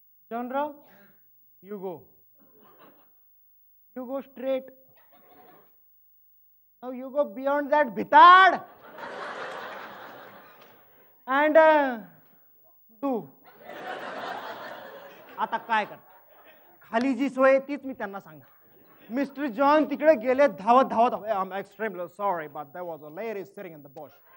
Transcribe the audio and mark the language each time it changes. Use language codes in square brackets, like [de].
[en] John Rao, you go straight. Now you go beyond that bhitad and do. [mr] आता काय कर, खाली जी सोय तीच मी त्यांना सांगा. मिस्टर जॉन तिकडे गेले धावत. [en] I'm extremely sorry, but there was a lady sitting in the bush.